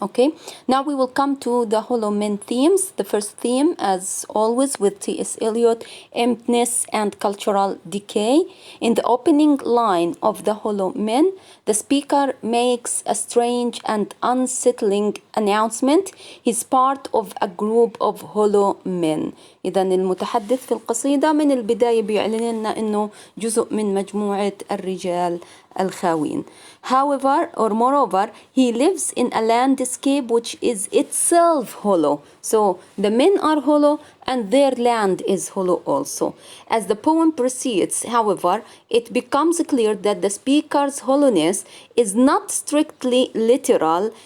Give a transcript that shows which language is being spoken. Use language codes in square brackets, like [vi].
[en] Okay, now we will come to the Holomen themes. The first theme, as always, with T.S. Eliot, emptiness and cultural decay. In the opening line of the Holomen, the speaker makes a strange and unsettling announcement. He's part of a group of hollow men. [ar] إذا المتحدث في القصيدة من البداية بيعلن لنا إنه جزء من مجموعة الرجال الخاوين. [en] However, or moreover, he lives in a landscape which is itself hollow. So the men are hollow and their land is hollow also. As the poem proceeds, however, it becomes clear that the speaker's hollowness is not strictly literal.